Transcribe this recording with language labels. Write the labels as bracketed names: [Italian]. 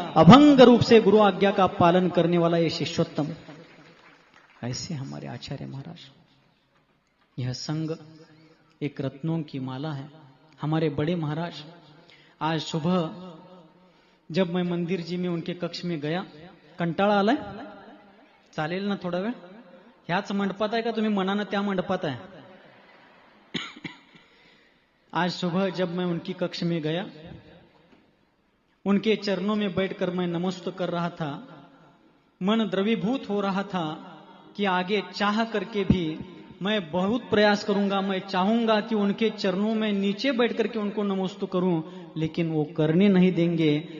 [Hindi] अभंग रूप से गुरु आज्ञा का पालन करने वाला ये शिष्योत्तम, ऐसे हमारे आचार्य महाराज। यह संघ एक रत्नों की माला है। हमारे बड़े महाराज, आज सुबह जब मैं मंदिर जी में उनके कक्ष में गया, [Marathi] कंटाळा आलाय, चालेल ना थोडा वेळ? ह्याच मंडपात आहे का तुम्ही मनानं त्या मंडपात आहे? [Hindi] आज सुबह जब मैं उनकी कक्ष में गया, उनके चरणों में बैठकर मैं नमस्ते कर रहा था, मन द्रवीभूत हो रहा था कि आगे चाह करके भी मैं बहुत प्रयास करूंगा, मैं चाहूंगा कि उनके चरणों में नीचे बैठ करके उनको नमस्ते करूं, लेकिन वो करने नहीं देंगे।